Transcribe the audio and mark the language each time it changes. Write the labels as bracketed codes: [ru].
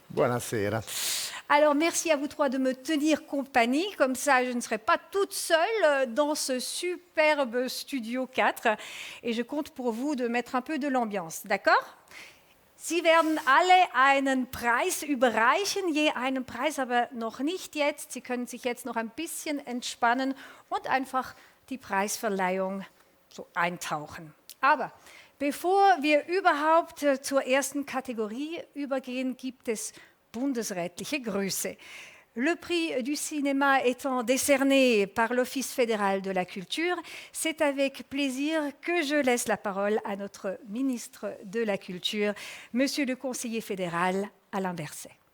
[it] Buonasera. [fr] Alors, merci à vous trois de me tenir compagnie. Comme ça, je ne serai pas toute seule dans ce superbe Studio 4. Et je compte pour vous de mettre un peu de l'ambiance. D'accord ? [de] Sie werden alle einen Preis überreichen, je einen Preis, aber noch nicht jetzt. Sie können sich jetzt noch ein bisschen entspannen und einfach die Preisverleihung so eintauchen. Aber bevor wir überhaupt zur ersten Kategorie übergehen, gibt es bundesrätliche Grüße. [fr] Le prix du cinéma étant décerné par l'Office fédéral de la culture, c'est avec plaisir que je laisse la parole à notre ministre de la Culture, Monsieur le conseiller fédéral Alain Berset.